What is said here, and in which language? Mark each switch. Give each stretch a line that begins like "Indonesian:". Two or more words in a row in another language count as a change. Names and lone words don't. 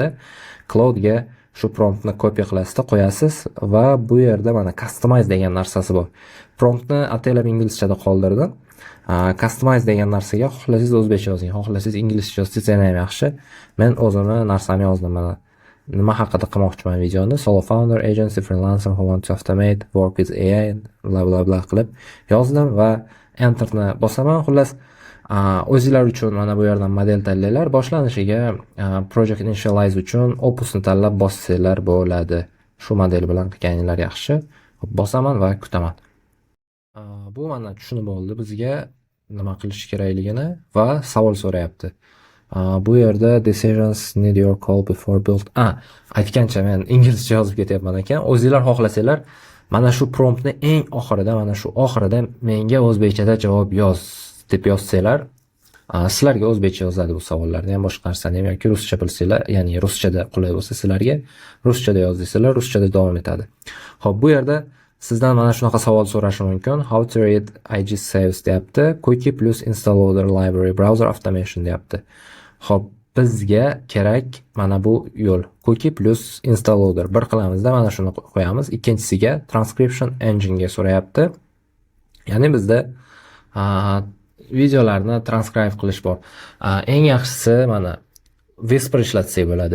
Uzbek: Cloudga shu promptni kopiya qilasizda qo'yasiz va bu yerda mana customize degan narsasi bor. Promptni ataylab inglizchada qoldirdim. Customize degan narsaga xohlasangiz o'zbekcha yozing, xohlasangiz inglizcha yozsangiz yana ham yaxshi. Men o'zimni narsamni yozdim mana. Nima haqida qilmoqchiman videoni?
English: Solo founder, agency, freelancer who want to automate, work with AI, bla bla bla
Uzbek: qilib yozdim va enterni bosaman. Xullas, o'zingizlar uchun mana bu yerdan model tanlaylar. Boshlanishiga
English: project initialize
Uzbek: uchun opusni tanlab bossanglar bo'ladi. Shu model bilan qilganinglar yaxshi. Bosaman va kutaman. Bu mana tushunib oldi bizga nima qilish kerakligini va savol so'rayapti. Bu yerda
English: decisions need your call before build.
Uzbek: Aytgancha men inglizcha yozib ketyapman ekan. O'zingizlar xohlasanglar, mana shu promptni eng oxirida, mana shu oxirida menga o'zbekchada javob yoz deb yozsanglar, sizlarga o'zbekcha yozadi bu savollarni ham, boshqa narsani ham, yoki ruscha bilsanglar, ya'ni ruschada qulay bo'lsa sizlarga ruschada yoz desanglar, ruschada davom etadi. Xo'p, bu yerda sizdan mana shunaqa savol so'rashi mumkin.
English: How to read IG saves deyapti. Cookie plus install loader library browser automation deyapti.
Uzbek: Xo'p, bizga kerak mana bu yo'l.
English: Cookie plus install loader.
Uzbek: Bir qilamizda mana shuni qo'yamiz. Ikkinchisiga
English: transcription engine
Uzbek: ga so'rayapti. Ya'ni bizda videolarni transcribe qilish bor. Eng yaxshisi mana Whisper ishlatsak bo'ladi.